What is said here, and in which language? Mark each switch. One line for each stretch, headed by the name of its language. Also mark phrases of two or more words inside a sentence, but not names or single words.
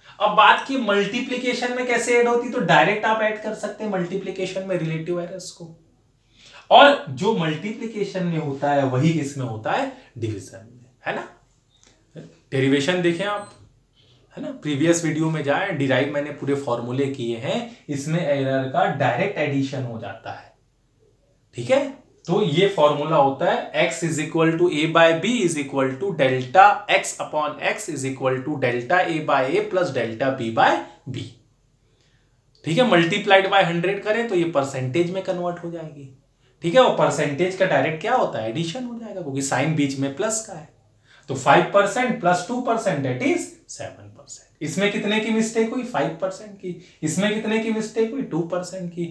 Hindi: अब बात की मल्टीप्लिकेशन में कैसे ऐड होती, तो डायरेक्ट आप ऐड कर सकते हैं मल्टीप्लिकेशन में
English: relative errors
Hindi: को, और जो मल्टीप्लिकेशन में होता है वही किसमें होता है, डिवीजन में, है ना। डेरिवेशन देखें आप, है ना,
English: previous video
Hindi: में जाएं, डिराइव मैंने पूरे फॉर्मूले किए हैं, इसमें एरर का
English: direct addition
Hindi: हो जाता है, ठीक है। तो ये फॉर्मूला होता है x = a/b = Δx/x = Δa/a + Δb/b, ठीक है,
English: multiplied by
Hindi: 100 करें तो ये परसेंटेज में कन्वर्ट हो जाएगी। ठीक है, और परसेंटेज का डायरेक्ट क्या होता है, एडिशन हो जाएगा, क्योंकि साइन बीच में प्लस का है।
English: तो 5% plus 2% that is 7%.
Hindi: इसमें कितने की मिस्टेक हुई, 5% की। इसमें कितने की मिस्टेक हुई, 2% की।